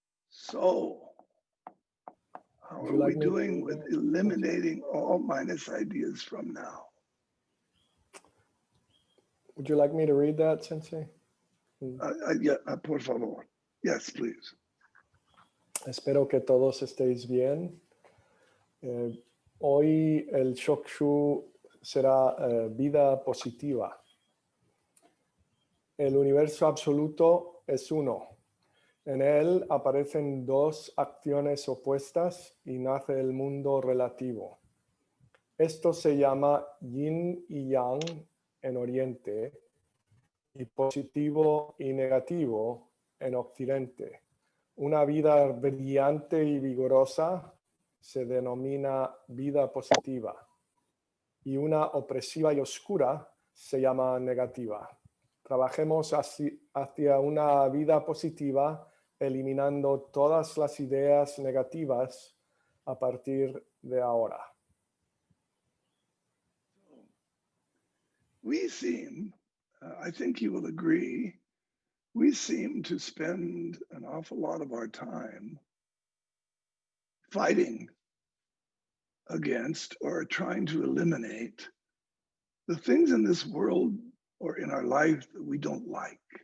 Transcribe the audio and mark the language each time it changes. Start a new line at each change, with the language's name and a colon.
English: So, how are we doing with eliminating all minus ideas from now? Would you like me to read that, Sensei? Yeah,
Spanish: por favor.
English: Yes, please.
Spanish: Espero que todos estéis bien. Hoy el Shokushu será vida positiva. El universo absoluto es uno. En él aparecen dos acciones opuestas y nace el mundo relativo. Esto se llama yin y yang en Oriente y positivo y negativo en Occidente. Una vida brillante y vigorosa se denomina vida positiva y una opresiva y oscura se llama negativa. Trabajemos hacia una vida positiva, eliminando todas las ideas negativas a partir de ahora.
English: We seem, I think you will agree, we seem to spend an awful lot of our time fighting against or trying to eliminate the things in this world or in our life that we don't like.